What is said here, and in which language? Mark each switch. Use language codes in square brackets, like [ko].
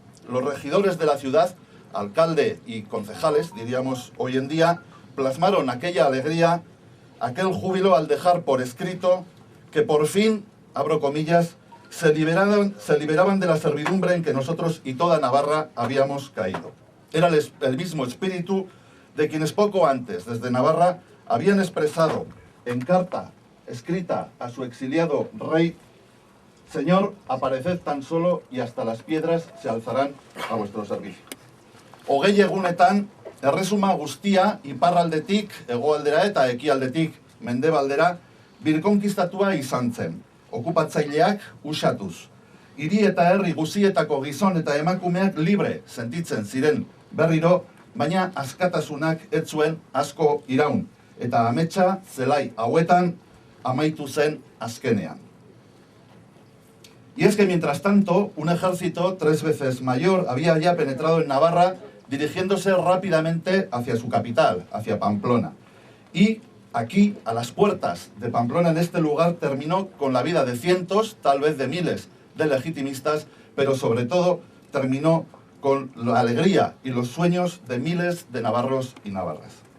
[es] Los regidores de la ciudad, alcalde y concejales, diríamos hoy en día, plasmaron aquella alegría, aquel júbilo al dejar por escrito que por fin, abro comillas, se liberaban de la servidumbre en que nosotros y toda Navarra habíamos caído. Era el mismo espíritu de quienes poco antes, desde Navarra, habían expresado en carta escrita a su exiliado rey: Señor, apareced tan solo y hasta las piedras se alzarán a vuestro servicio. [eu] Hogei egunetan, erresuma guztia iparraldetik, hegoaldera eta ekialdetik mendebaldera birkonkistatua izan zen, okupatzaileak usatuz. Hiri eta herri guzietako gizon eta emakumeak libre sentitzen ziren berriro, baina askatasunak ez zuen asko iraun, eta ametsa zelai hauetan amaitu zen azkenean. [es] Y es que mientras tanto, un ejército 3 veces mayor había ya penetrado en Navarra, dirigiéndose rápidamente hacia su capital, hacia Pamplona. Y aquí, a las puertas de Pamplona, en este lugar, terminó con la vida de cientos, tal vez de miles, de legitimistas, pero sobre todo terminó con la alegría y los sueños de miles de navarros y navarras.